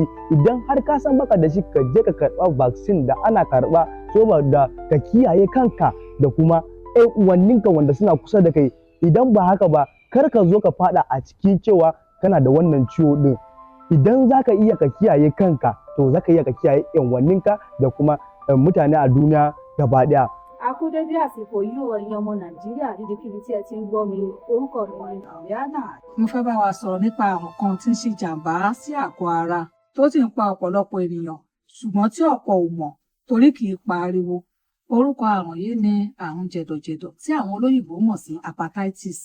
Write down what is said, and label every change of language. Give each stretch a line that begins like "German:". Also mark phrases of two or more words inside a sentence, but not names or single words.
Hausa: Idan har ka san baka da shi, ka je ka karɓa vaccine da ana karɓa saboda ka kiyaye kanka da kuma ƴan uwanninka wanda suna kusa da kai. Idan ba haka ba, kar ka zo ka faɗa a cikin cewa kana da wannan ciwo ɗin. Idan za ka iya ka kiyaye kanka, to za ka iya ka kiyaye ƴan uwanninka da kuma mutane a duniya gaba ɗaya.
Yoruba: A kú dédé àsìkò yìí o, ẹ̀yin ọmọ Nàìjíríà níbikíbi tí ẹ ti ń gbọ́ mi. Orúkọ mi ni Rihanna. Mo fẹ́ bá wa sọ̀rọ̀ nípa àrùn kan tí ń ṣe jàǹbá sí àgọ́ ara tó sì ń pa ọ̀pọ̀lọpọ̀ ènìyàn, ṣùgbọ́n tí ọ̀pọ̀ ò mọ̀ torí kì í pariwo. Orúkọ àrùn yìí ni àrùn jẹ̀dọ̀jẹ̀dọ̀ tí àwọn olóyìnbó mọ̀ sí hepatitis.